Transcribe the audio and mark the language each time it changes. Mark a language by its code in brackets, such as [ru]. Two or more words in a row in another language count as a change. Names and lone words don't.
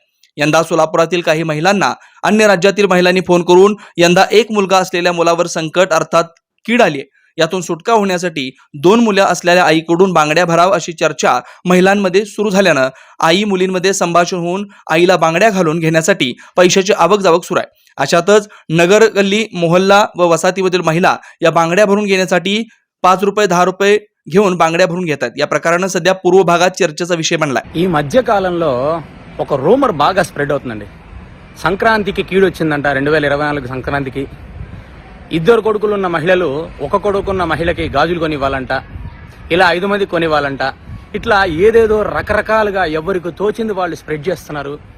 [mr] यंदा सोलापुरातील काही महिलांना अन्य राज्यातील महिलांनी फोन करून यंदा एक मुलगा असलेल्या मुलावर संकट अर्थात कीड आली, यातून सुटका होण्यासाठी 2 मुलं असलेल्या आईकडून बांगड्या भराव अशी चर्चा महिलांमध्ये सुरू झाल्यानं आई मुलींमध्ये संभाषण होऊन आईला बांगड्या घालून घेण्यासाठी पैशाची आवक जावक सुरू आहे. अशातच नगर गल्ली मोहल्ला व वसाहतीमधील महिला या बांगड्या भरून घेण्यासाठी 5 रुपये 10 रुपये घेऊन बांगड्या भरून घेतात. या प्रकारानं सध्या पूर्व भागात चर्चेचा विषय बनलाय. [te] ఈ మధ్య కాలంలో ఒక రూమర్ బాగా స్ప్రెడ్ అవుతుందండి. సంక్రాంతికి కీడు వచ్చిందంట. 2024 సంక్రాంతికి ఇద్దరు కొడుకులున్న మహిళలు ఒక కొడుకున్న మహిళకి గాజులు కొనివ్వాలంట, ఇలా 5 మంది కొనివ్వాలంట, ఇట్లా ఏదేదో రకరకాలుగా ఎవరికి తోచింది వాళ్ళు స్ప్రెడ్ చేస్తున్నారు.